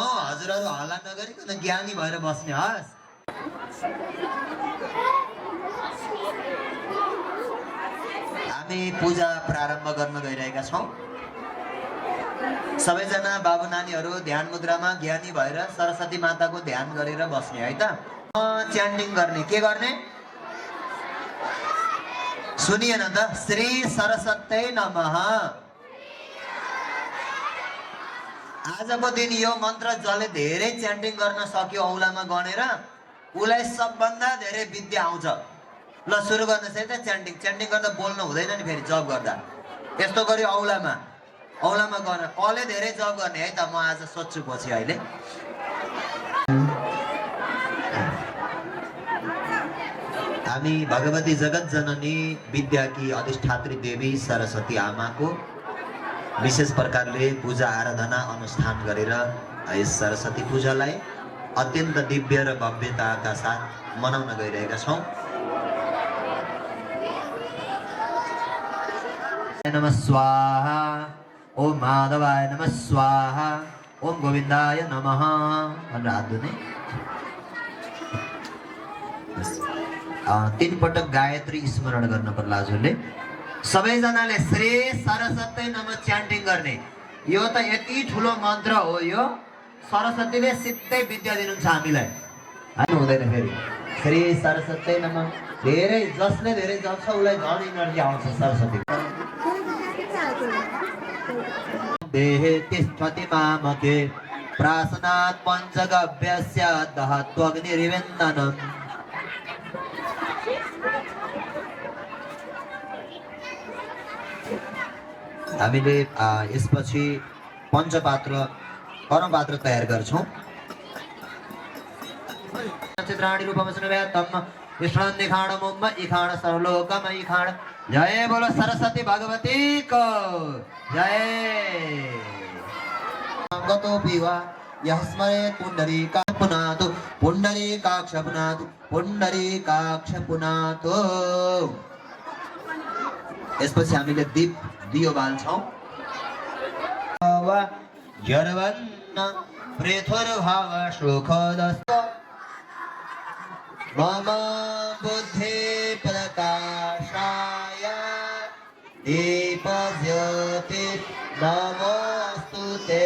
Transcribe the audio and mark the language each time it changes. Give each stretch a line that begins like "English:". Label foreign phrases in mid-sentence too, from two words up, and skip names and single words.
Nepali: हजुरहरु हल्ला नगरिकन ज्ञानी भएर बस्ने हस्। हामी पूजा प्रारम्भ गर्न गइरहेका छौं। सबैजना बाबु नानीहरु ध्यान मुद्रामा ज्ञानी भएर सरस्वती माताको ध्यान गरेर बस्ने है त। च्यान्टिङ गर्ने। के गर्ने? सुनिएन त?
Sanskrit: श्री सरस्वती नमः।
Nepali: आजको दिन यो मन्त्र जसले धेरै च्यान्टिङ गर्न सक्यो औलामा गनेर उलाई सबभन्दा धेरै विद्या आउँछ। ल सुरु गर्नुहोस् है त च्यान्टिङ। च्यान्टिङ गर्दा बोल्नु हुँदैन नि फेरि जप गर्दा। यस्तो गरी औलामा गर्न कसले धेरै जप गर्ने है त। म आज सोध्छु पछि अहिले। हामी भगवती जगत जननी विद्याकी अधिष्ठात्री देवी सरस्वती आमाको विशेष प्रकारले पूजा आराधना अनुष्ठान गरेर यस सरस्वती पूजालाई अत्यन्त दिव्य र भव्यताका साथ मनाउन गइरहेका छौं।
Sanskrit: नमः स्वाहा। ओम माधवाय नमः स्वाहा। ओम गोविन्दाय नमः।
Nepali: भनेर हात धुने। तीन पटक गायत्री स्मरण गर्न पर्ला हजुरले। सबैजनाले
Sanskrit: श्री सरस्वती नमः
Nepali: च्यान्टिङ गर्ने। यो त यति ठुलो मन्त्र हो। यो सरस्वतीले सिधै विद्या दिनुहुन्छ हामीलाई। हैन हुँदैन फेरि।
Sanskrit: श्री सरस्वती नमः।
Nepali: धेरै जसले धेरै जप्छ उलाई झन् एनर्जी आउँछ सरस्वती।
Sanskrit: देहे तिष्ठति मामके प्रासनात् पञ्चगव्यस्य दहत्वग्निरिवेन्दनम्।
Nepali: हामीले यसपछि पञ्चपात्र कर्मपात्र तयार गर्छौं।
Sanskrit: चित्राणि रूपमस्नुव्यातम् विष्णुन्निखाणमुम्म इखाण सर्वलोकमईखाण।
Hindi: जय बोलो सरस्वती भगवती को जय।
Sanskrit: गतोऽपि वा यः स्मरेत् पुण्डरीकाक्ष पुनातु पुण्डरीकाक्ष पुनातु पुण्डरीकाक्ष पुनातु।
Nepali: यसपछि हामीले दीप दियो बाल्छौं।
Sanskrit: यर्वन्न प्रेथुर्भाव सुखदस्त मम बुद्धि प्रकाशाय दीपज्योति नमोस्तुते।